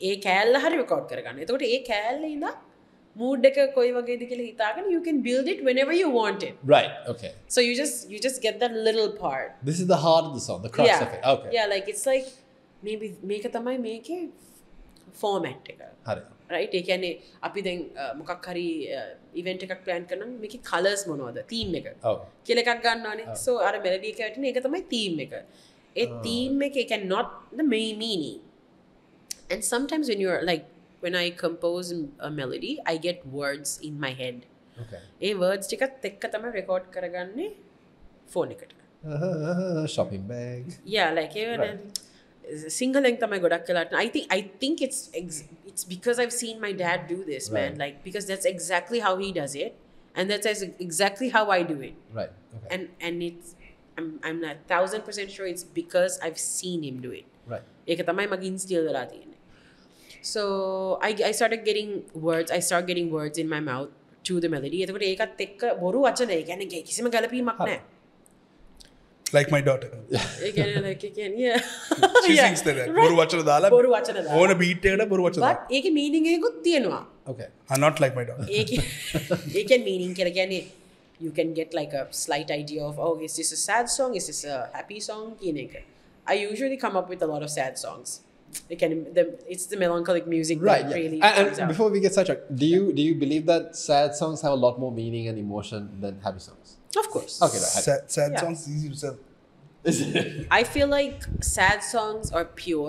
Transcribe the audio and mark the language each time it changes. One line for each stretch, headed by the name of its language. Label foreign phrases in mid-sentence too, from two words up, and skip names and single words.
English: Mood you can build it whenever you want it. Right. Okay. So you just get that little part. This is the heart of the song, the crux of it. Okay. Yeah, like it's like maybe make a format. Right? They can
Sinhala: අපි දැන් මොකක් හරි event එකක් plan කරනවා මේකේ colors මොනවද theme එක. කියලා එකක් ගන්නවානේ. So අර melody එක වැටෙන ඒක තමයි theme එක.
English: ඒ theme එක can not the main meaning. And sometimes when I compose a melody, I get words in my head. Okay.
Sinhala: ඒ words ටිකත් එක්ක තමයි record කරගන්නේ phone එකට.
English: Shopping bag. Yeah, like
Sinhala: Sinhaleng තමයි ගොඩක් වෙලාට.
English: I think it's because I've seen my dad do this, man. Like because that's exactly how he does it, and that's exactly how I do it. Right. Okay. And it's I'm not 1,000% sure it's because I've seen him do it. Right.
Sinhala: ඒක තමයි මගේ instill වෙලා තියෙන්නේ.
English: So I started getting words. I start getting words in my mouth to the melody.
Sinhala: එතකොට ඒකත් එක්ක බොරු වචන ඒ කියන්නේ කිසිම ගැළපීමක් නැහැ.
English: Like my daughter. Yeah. She sings that.
Sinhala: බොරු වචන දාලා ඕන beat එකකට බොරු වචන දාලා. But ඒකේ meaning එකකුත් තියෙනවා.
English: Okay. Not like my daughter.
Sinhala: ඒකේ meaning කියලා කියන්නේ
English: you can get like a slight idea of, oh, is this a sad song? Is this a happy song?
Sinhala: කියන එක.
English: I usually come up with a lot of sad songs. It's the melancholic music right, that really and comes out. Before we get sidetracked, do you believe that sad songs have a lot more meaning and emotion than happy songs? Of course. Okay, right. Sad songs easy to sell. Is it? I feel like sad songs are pure.